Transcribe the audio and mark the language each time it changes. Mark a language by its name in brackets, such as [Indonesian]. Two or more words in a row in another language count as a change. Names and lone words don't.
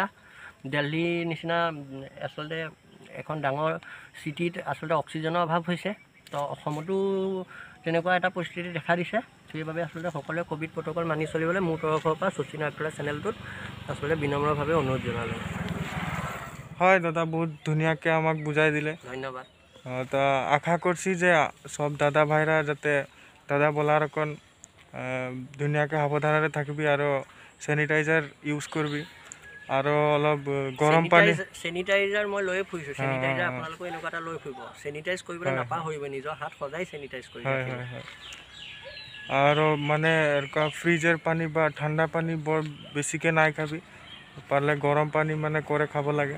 [Assamese] দিল্লীৰ নিচিনা আচলতে এখন ডাঙৰ চিটিত আচলতে অক্সিজেনৰ অভাৱ হৈছে। তো অসমতো তেনেকুৱা এটা পৰিস্থিতি দেখা দিছে। সেইবাবে আচলতে সকলোৱে ক'ভিড প্ৰট'কল মানি চলিবলৈ মোৰ তৰফৰ পৰা শচীন আৰ্কেৰা চেনেলটোত আচলতে বিনম্ৰভাৱে অনুৰোধ জনালোঁ। হয় দাদা, বহুত ধুনীয়াকৈ আমাক বুজাই দিলে, ধন্যবাদ। তো [Bangla] আশা করছি যে সব দাদা ভাইরা যাতে দাদা বলার [Assamese] অকণ ধুনীয়াকৈ সাৱধানেৰে থাকিবি আৰু চেনিটাইজাৰ ইউজ কৰিবি আৰু অলপ গৰম পানী। চেনিটাইজাৰ মই লৈ ফুৰিছোঁ, চেনিটাইজাৰ আপোনালোকে এনেকুৱা এটা লৈ ফুৰিব। চেনিটাইজ কৰিবলৈ নাপাহৰিব, নিজৰ হাত সদায় চেনিটাইজ কৰিব। হয়। আৰু মানে ফ্ৰিজৰ পানী বা ঠাণ্ডা পানী বৰ বেছিকৈ নাই খাবি, পাৰিলে গৰম পানী মানে কৰে খাব লাগে।